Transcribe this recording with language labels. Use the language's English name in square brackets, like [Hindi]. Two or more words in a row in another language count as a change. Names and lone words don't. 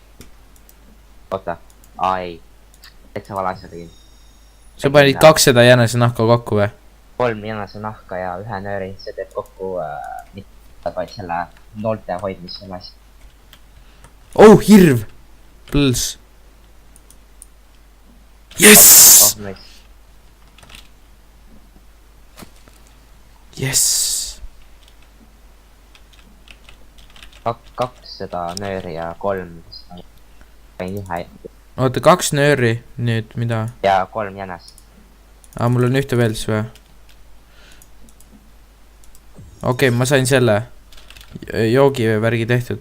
[Estonian] Oota, ei. Täitsa vale asja tegin. Sa panid 2 seda jänese nahka kokku või? 3 jänese nahka ja 1 nööri, see teeb kokku mitte vaid selle noolte hoidmise selle asja. Oh, hirv! Põls. [English] Yes! Oh, nice. Yes! [Estonian] 2 seda nööri ja 3 Oota, 2 nööri, nüüd mida? ja 3 jänest. Mul on ühte veel siis või? Okei, ma sain selle joogivärgi tehtud.